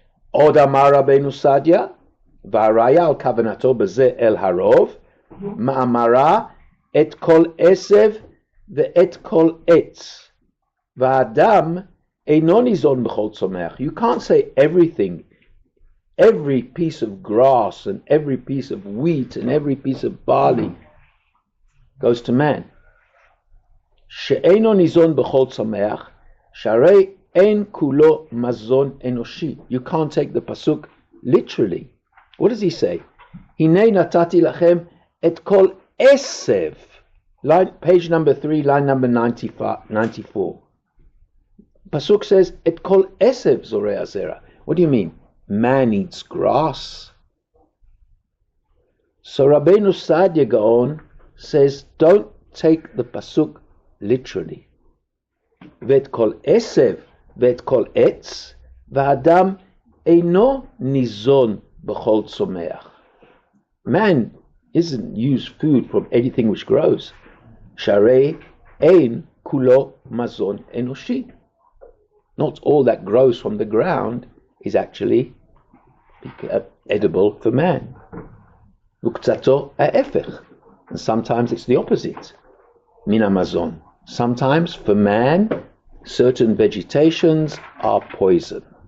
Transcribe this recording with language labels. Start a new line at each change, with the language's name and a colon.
Hebrew: עוד אמר רבנו סעדיה, והראיה על כוונתו בזה אל הרוב, מאמרה את כל עשב ואת כל עץ, והאדם אינו ניזון בכל צומח.
English: You can't say everything, every piece of grass and every piece of wheat and every piece of barley goes to man.
Hebrew: שאינו ניזון בכל צומח, שהרי אין כולו מזון אנושי.
English: You can't take the pasuk literally. What does he say?
Hebrew: הנה נתתי לכם את כל עשב.
English: Page number 3, line number 94. Pasuk says,
Hebrew: את כל עשב זורע הזרע.
English: What do you mean? Man eats grass. So Rabbeinu Saadya Gaon says, don't take the pasuk literally.
Hebrew: ואת כל עשב ואת כל עץ, והאדם אינו ניזון בכל צומח.
English: Man isn't used food from anything which grows.
Hebrew: שהרי אין כולו מזון אנושי.
English: Not all that grows from the ground is actually edible for man.
Hebrew: וקצתו ההפך.
English: And sometimes it's the opposite.
Hebrew: מן המזון.
English: Sometimes for man, certain vegetations are poison.